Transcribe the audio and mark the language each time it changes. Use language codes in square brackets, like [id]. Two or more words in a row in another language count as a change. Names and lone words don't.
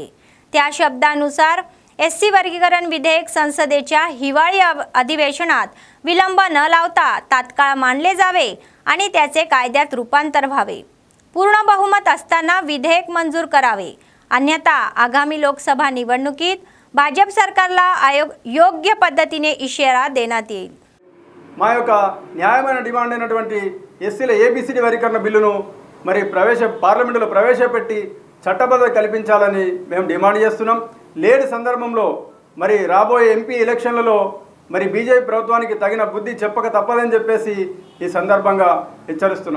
[mr] त्या शब्दानुसार एससी वर्गीकरण विधेयक संसदेच्या हिवाळी अधिवेशनात विलंब न लावता तात्काळ मांडले जावे आणि त्याचे कायद्यात रूपांतर व्हावे. पूर्ण बहुमत असताना विधेयक मंजूर करावे, अन्यथा आगामी लोकसभा निवडणुकीत भाजप सरकारला योग्य पद्धतीने इशारा देण्यात येईल. [te] మా యొక్క న్యాయమైన డిమాండ్ అయినటువంటి ఎస్సీల ఏబీసీడీ వర్గీకరణ బిల్లును మరి పార్లమెంటులో ప్రవేశపెట్టి చట్టబద్ధత కల్పించాలని మేము డిమాండ్ చేస్తున్నాం. లేని సందర్భంలో మరి రాబోయే ఎంపీ ఎలక్షన్లలో మరి బీజేపీ ప్రభుత్వానికి తగిన బుద్ధి చెప్పక తప్పదని చెప్పేసి ఈ సందర్భంగా హెచ్చరిస్తున్నాం.